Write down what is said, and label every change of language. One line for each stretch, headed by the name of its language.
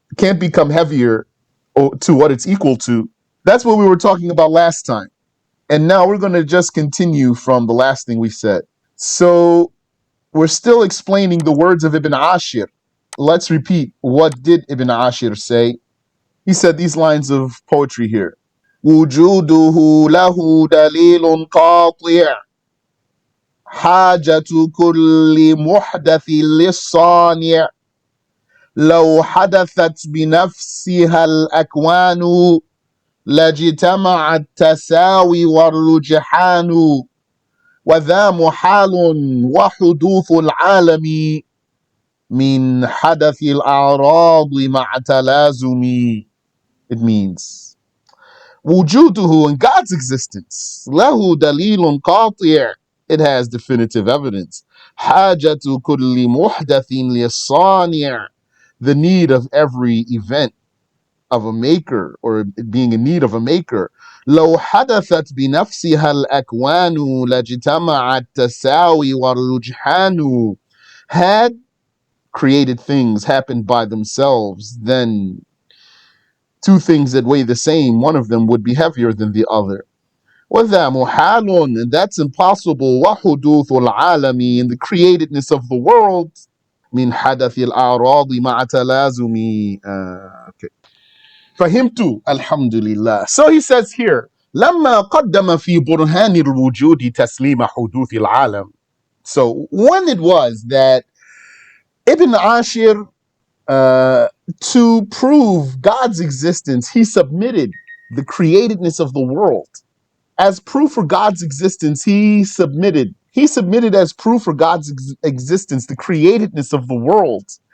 English: It can't become heavier to what it's equal to. That's what we were talking about last time. And now we're going to just continue from the last thing we said. So we're still explaining the words of Ibn Ashir. Let's repeat. What did Ibn Ashir say? He said these lines of poetry here.
Arabic: وجوده له دليل قاطع حاجة كل محدث للصانع لو حدثت بنفسها الأكوان لاجتمع التساوي والرجحان وذا محال وحدوث العالم من حدث الأعراض مع تلازم.
English: It means
Arabic: وجوده,
English: in God's existence,
Arabic: له دليل قاطع,
English: it has definitive evidence.
Arabic: حاجة كل محدث للصانع,
English: the need of every event of a maker, or being in need of a maker.
Arabic: لو حدثت بنفسها الأكوان لاجتمع التساوي والرجحان,
English: had created things happened by themselves, then two things that weigh the same, one of them would be heavier than the other.
Arabic: وَذَا مُحَالٌ,
English: and that's impossible.
Arabic: وَحُدُوثُ الْعَالَمِ,
English: and the createdness of the world.
Arabic: مِنْ حَدَثِ الْأَعْرَاضِ مَعَ تَلَازُمِ. Okay. فهمت. Alhamdulillah.
English: So he says here,
Arabic: لما قدم في برهان الوجود تسليم حدوث العالم.
English: So when it was that Ibn Ashir, to prove God's existence, he submitted the createdness of the world. As proof for God's existence, he submitted as proof for God's existence the createdness of the world.